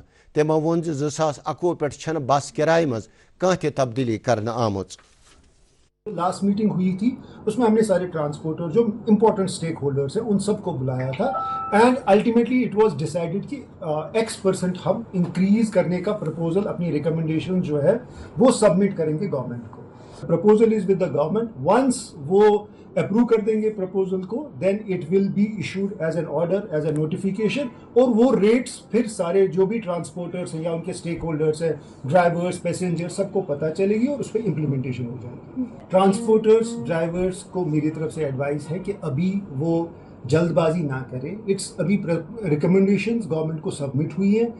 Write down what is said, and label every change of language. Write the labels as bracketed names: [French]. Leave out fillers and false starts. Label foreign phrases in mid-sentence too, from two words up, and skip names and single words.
[Kashmiri] تمو وون 2021 پہ بس کرایہ مز کانٛہہ تہِ تبدیلی کرنے آمت. [Urdu] لاسٹ میٹنگ ہوئی تھی اس میں ہم نے سارے ٹرانسپورٹر جو [English] important stakeholders [Urdu] ہیں ان سب کو بلایا تھا [English] and ultimately it was decided [Urdu] کہ X% ہم انکریز کرنے کا پرپوزل اپنی ریکمنڈیشن جو ہے وہ سبمٹ کریں گے گورنمنٹ کو. [English] proposal is with the government. once [Urdu] وہ اپروو کر دیں گے پرپوزل کو [English] then it will be issued as an order as a notification [Urdu] اور وہ ریٹس پھر سارے جو بھی ٹرانسپورٹرس ہیں یا ان کے اسٹیک ہولڈرس ہیں ڈرائیورس پیسنجر سب کو پتہ چلے گی اور اس پہ امپلیمنٹیشن ہو جائے گی. ٹرانسپورٹرس ڈرائیورس کو میری طرف سے ایڈوائس ہے کہ ابھی وہ جلد بازی نہ کریں. اٹس ابھی ریکمنڈیشنز گورنمنٹ کو سبمٹ ہوئی ہیں.